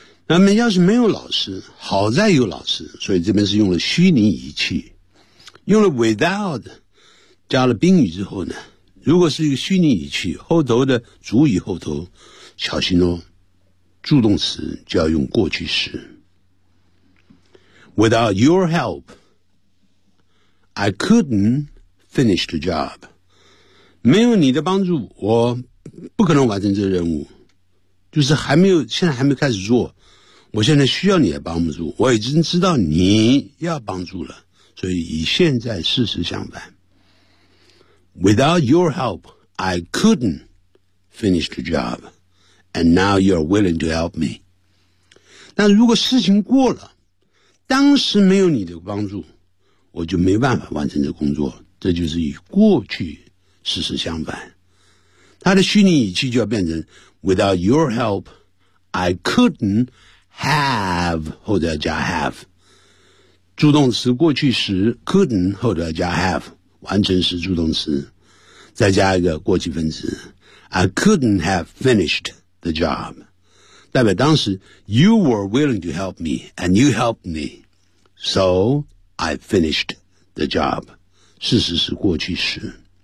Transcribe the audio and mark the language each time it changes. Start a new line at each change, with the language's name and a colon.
Chinese: 那么要是没有老师，好在有老师，所以这边是用了虚拟语气。用了 without, 加了宾语之后呢，如果是一个虚拟语气，后头的主语后头，小心哦，助动词就要用过去式。
English: Without your help, I couldn't finish the job.
Chinese: 没有你的帮助，我不可能完成这个任务。就是还没有，现在还没开始做，我现在需要你的帮助，我已经知道你要帮助了，所以与现在事实相反。
English: Without your help, I couldn't finish the job, and now you're willing to help me.
Chinese: 但如果事情过了，当时没有你的帮助，我就没办法完成这工作，这就是与过去事实相反。他的虚拟语气就要变成
English: Without your help, I couldn't have
Chinese: 后头要加
English: have
Chinese: 助动词过去时
English: couldn't 后头要加 have
Chinese: 完成时助动词再加一个过去分词
English: I couldn't have finished the job
Chinese: 代表当时
English: You were willing to help me and you helped me So I finished the job
Chinese: 事实是过去时